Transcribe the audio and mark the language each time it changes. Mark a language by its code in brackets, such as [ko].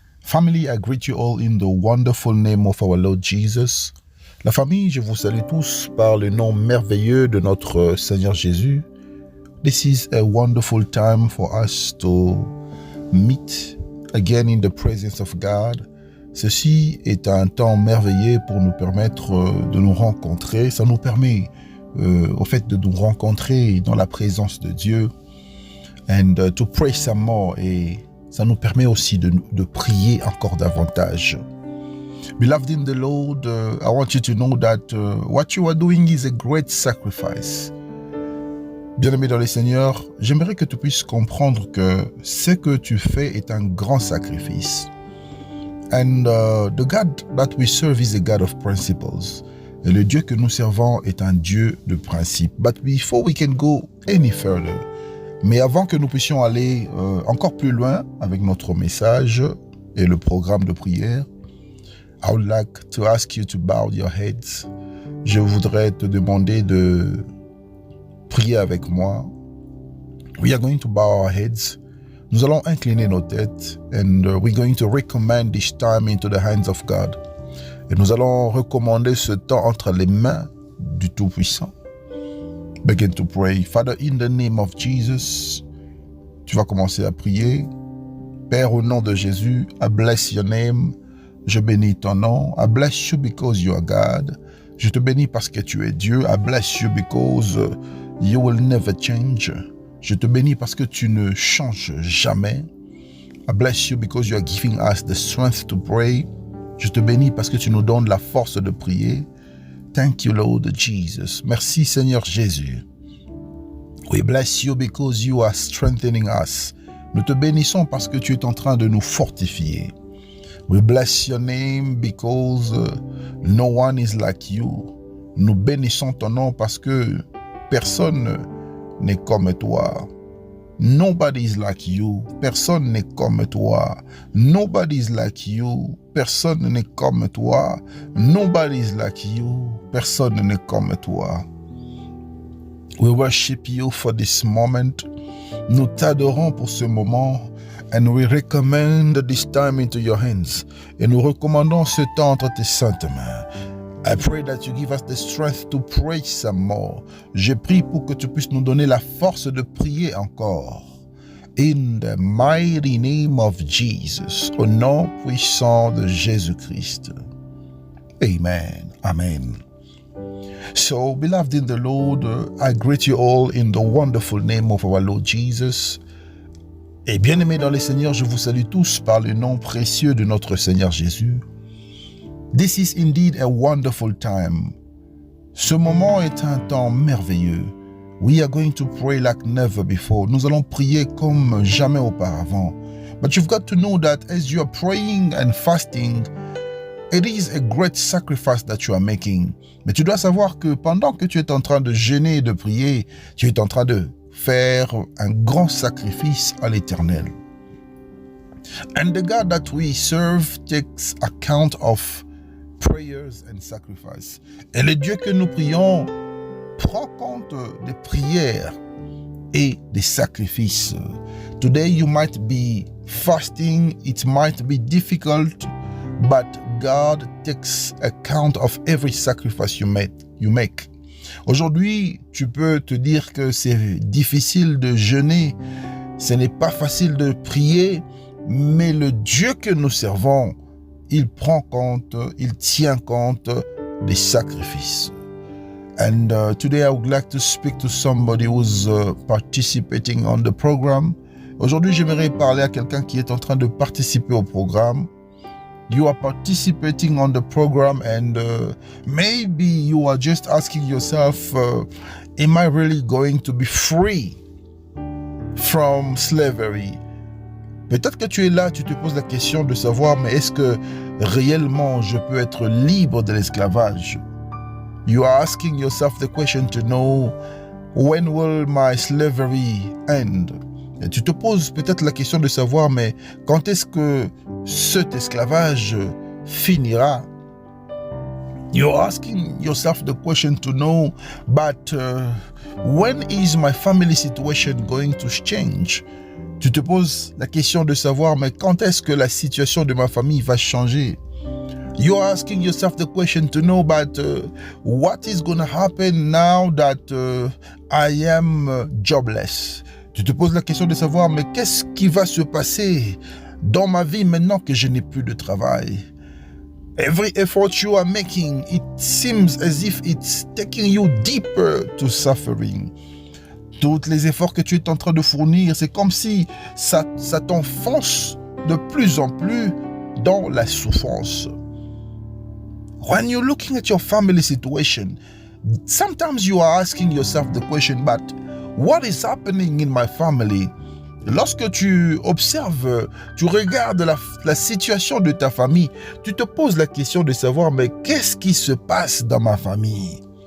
[en] Family, I greet you all in the wonderful name of our Lord Jesus. [fr] La famille, je vous salue tous par le nom merveilleux de notre Seigneur Jésus. [en] This is a wonderful time for us to meet again in the presence of God. [fr] Ceci est un temps merveilleux pour nous permettre de nous rencontrer. Ça nous permet au fait de nous rencontrer dans la présence de Dieu [en] and to pray some more, [fr] et ça nous permet aussi de prier encore davantage. [en] Beloved in the Lord, I want you to know that what you are doing is a great sacrifice. [fr] Bien-aimé dans le Seigneur, j'aimerais que tu puisses comprendre que ce que tu fais est un grand sacrifice. [en] And the God that we serve is a God of principles. [fr] Et le Dieu que nous servons est un Dieu de principes. [en] But before we can go any further, [fr] mais avant que nous puissions aller encore plus loin avec notre message et le programme de prière, [en] I would like to ask you to bow your heads. [fr] Je voudrais te demander de prier avec moi. [en] We are going to bow our heads. [fr] Nous allons incliner nos têtes [en] and we're going to recommend this time into the hands of God. [fr] Et nous allons recommander ce temps entre les mains du Tout-Puissant. [en] Begin to pray. Father, in the name of Jesus, [fr] tu vas commencer à prier. Père, au nom de Jésus, [en] I bless your name. [fr] Je bénis ton nom. [en] I bless you because you are God. [fr] Je te bénis parce que tu es Dieu. [en] I bless you because you will never change. [fr] Je te bénis parce que tu ne changes jamais. [en] I bless you because you are giving us the strength to pray. [fr] Je te bénis parce que tu nous donnes la force de prier. [en] Thank you, Lord Jesus. [fr] Merci, Seigneur Jésus. [en] We bless you because you are strengthening us. [fr] Nous te bénissons parce que tu es en train de nous fortifier. [en] We bless your name because no one is like you. [fr] Nous bénissons ton nom parce que personne n'est comme toi. [en] Nobody is like you. [fr] Personne n'est comme toi. [en] Nobody is like you. [fr] Personne n'est comme toi. [en] Nobody is like you. [fr] Personne n'est comme toi. [en] We worship you for this moment. [fr] Nous t'adorons pour ce moment. [en] And we recommend this time into your hands. [fr] Et nous recommandons ce temps entre tes saintes mains. [en] I pray that you give us the strength to pray some more. [fr] Je prie pour que tu puisses nous donner la force de prier encore. [en] In the mighty name of Jesus. [fr] Au nom puissant de Jésus-Christ. [en] Amen. Amen. So, beloved in the Lord, I greet you all in the wonderful name of our Lord Jesus. [fr] Et bien-aimés dans le Seigneur, je vous salue tous par le nom précieux de notre Seigneur Jésus. [en] This is indeed a wonderful time. [fr] Ce moment est un temps merveilleux. [en] We are going to pray like never before. [fr] Nous allons prier comme jamais auparavant. [en] But you've got to know that as you are praying and fasting, it is a great sacrifice that you are making. [fr] Mais tu dois savoir que pendant que tu es en train de jeûner et de prier, tu es en train de faire un grand sacrifice à l'Éternel. [en] And the God that we serve takes account of prayers and sacrifice. [fr] Et le Dieu que nous prions prend compte des prières et des sacrifices. [en] Today you might be fasting, it might be difficult, but God takes account of every sacrifice you make. [fr] Aujourd'hui, tu peux te dire que c'est difficile de jeûner, ce n'est pas facile de prier, mais le Dieu que nous servons, il prend compte, il tient compte des sacrifices. [en] And today I would like to speak to somebody who's participating on the program. [fr] Aujourd'hui, j'aimerais parler à quelqu'un qui est en train de participer au programme. [en] You are participating on the program and maybe you are just asking yourself, am I really going to be free from slavery? [fr] Peut-être que tu es là, tu te poses la question de savoir, mais est-ce que réellement je peux être libre de l'esclavage? [en] You are asking yourself the question to know, when will my slavery end? [fr] Et tu te poses peut-être la question de savoir, mais quand est-ce que cet esclavage finira? [en] You're asking yourself the question to know, but when is my family situation going to change? [fr] Tu te poses la question de savoir, mais quand est-ce que la situation de ma famille va changer? [en] You're asking yourself the question to know about what is going to happen now that I am jobless. [fr] Tu te poses la question de savoir, mais qu'est-ce qui va se passer dans ma vie maintenant que je n'ai plus de travail? [en] Every effort you are making, it seems as if it's taking you deeper to suffering. [fr] Tous les efforts que tu es en train de fournir, c'est comme si ça t'enfonce de plus en plus dans la souffrance. [en] When you're looking at your family situation, sometimes you are asking yourself the question, but what is happening in my family? [fr] Lorsque tu observes, tu regardes la situation de ta famille, tu te poses la question de savoir, mais qu'est-ce qui se passe dans ma famille?